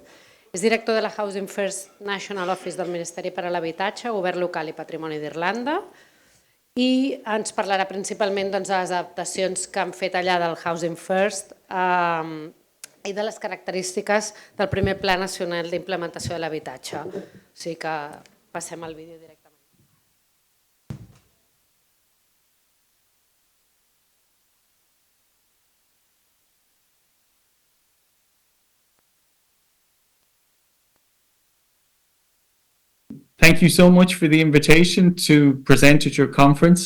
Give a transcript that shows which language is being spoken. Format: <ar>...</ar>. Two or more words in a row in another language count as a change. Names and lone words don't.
<ca>És director de la Housing First National Office del Ministeri per a l'Habitatge, Govern Local i Patrimoni d'Irlanda, i ens parlarà principalment de les adaptacions que han fet allà del Housing First i de les característiques del primer Pla Nacional d'Implementació de l'Habitatge. O sigui que passem al vídeo directament.</ca> <en>Thank you so much for the invitation to present at your conference.</en>